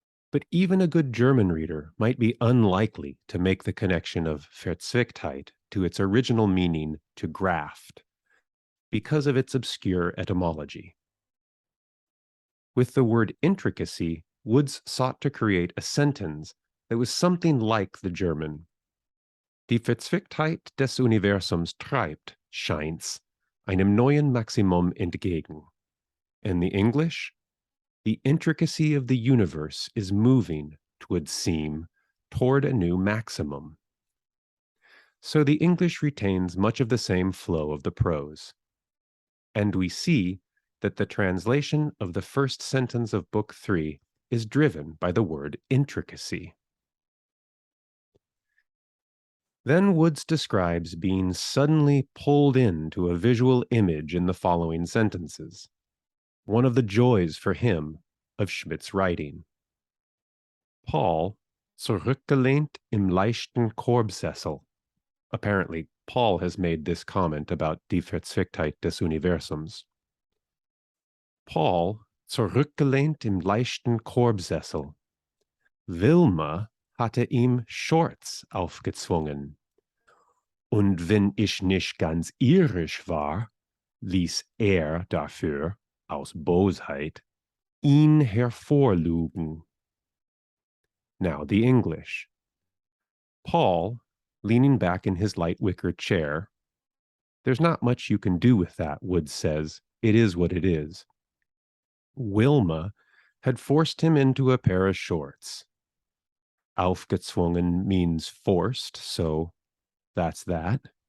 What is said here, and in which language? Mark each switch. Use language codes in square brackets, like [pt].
[en] But even a good German reader might be unlikely to make the connection of Verzwecktheit to its original meaning to graft, because of its obscure etymology. With the word intricacy, Woods sought to create a sentence that was something like the German. [de] Die Verzwicktheit des Universums treibt, scheint's, einem neuen Maximum entgegen. [en] In the English, the intricacy of the universe is moving, 'twould seem, toward a new maximum. So the English retains much of the same flow of the prose. And we see that the translation of the first sentence of Book 3 is driven by the word intricacy. Then Woods describes being suddenly pulled into a visual image in the following sentences, one of the joys for him of Schmidt's writing. [de] Paul, zurückgelehnt im leichten Korbsessel. [en] Apparently, Paul has made this comment about [de] die Verzwicktheit des Universums. Paul, zurückgelehnt im leichten Korbsessel. Wilma hatte ihm Shorts aufgezwungen. Und wenn ich nicht ganz irisch war, ließ dafür, aus Bosheit, ihn hervorlugen. [en] Now the English. Paul, leaning back in his light wicker chair. There's not much you can do with that, Woods says. It is what it is. Wilma had forced him into a pair of shorts. Aufgezwungen means forced, so that's that.